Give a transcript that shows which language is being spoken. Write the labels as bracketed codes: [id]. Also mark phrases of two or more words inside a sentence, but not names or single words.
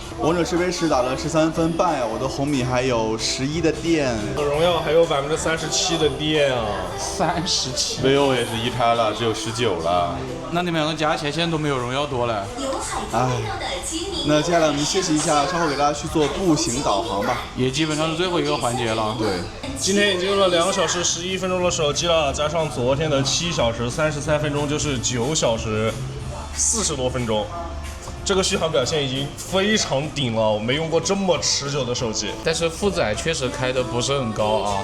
[zh] 王者世杯時打了13分半呀，我的紅米還有11的電。榮耀還有37%的電啊，37。 vivo 也是一開了，只有19了。那你們兩個加起來現在都沒有榮耀多了。哎，那接下來我們休息一下，稍後給大家去做步行導航吧。也基本上是最後一個環節了。對，今天已經用了2小時11分鐘的手機了，加上昨天的7小時33分鐘，就是9小時40多分鐘。這個續航表現已經非常頂了，我沒用過這麼持久的手機。但是負載確實開得不是很高啊。